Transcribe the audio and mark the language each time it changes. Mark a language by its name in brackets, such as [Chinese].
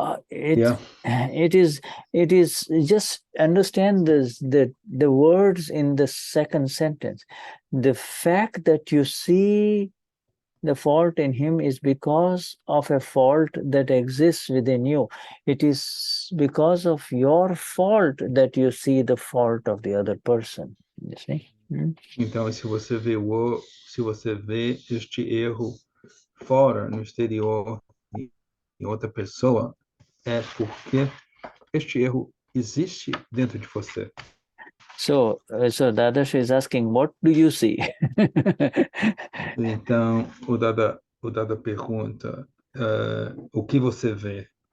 [English] It is just understand the words in the second sentence. The fact that you see the fault in him is because of a fault that exists within you. It is because of your fault that you see the fault of the other person. You see? [Portuguese] Então, se você vê este erro fora, no exterior, em outra pessoa, é porque este erro existe dentro de você. [English] So Dadashri is asking, what do you see? [Portuguese] Então, o Dada pergunta, o que você vê?